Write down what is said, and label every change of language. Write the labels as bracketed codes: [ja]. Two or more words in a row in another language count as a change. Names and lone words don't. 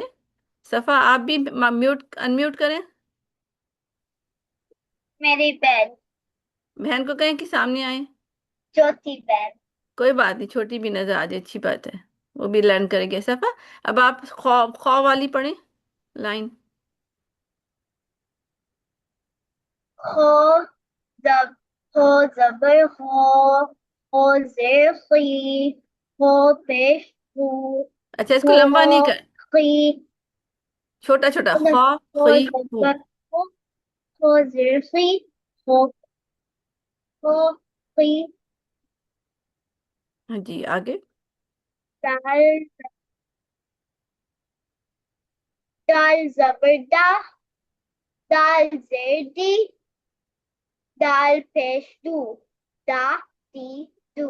[ur] صفا، آپ بھی انمیوٹ کریں، میری بہن، بہن کو کہیں کہ سامنے آئیں، چوتھی بہن۔ کوئی بات نہیں، چھوٹی بھی نظر آ جائے، اچھی بات ہے، وہ بھی لرن کرے گی صفا۔ اب آپ خواہ والی پڑھیں لائن۔ خو زب، خو زبر خو، خو زیر خی، خو پیش خو، اچھا، اس کو خو لمبا نہیں کر، خی، چھوٹا چھوٹا، خو خی ہو، زبر خو، خو زیر خی، خو، خو خی، ہاں جی، آگے، دال، دال زبر دا، دال زیر دی، دال پیش دو، دا دی دو،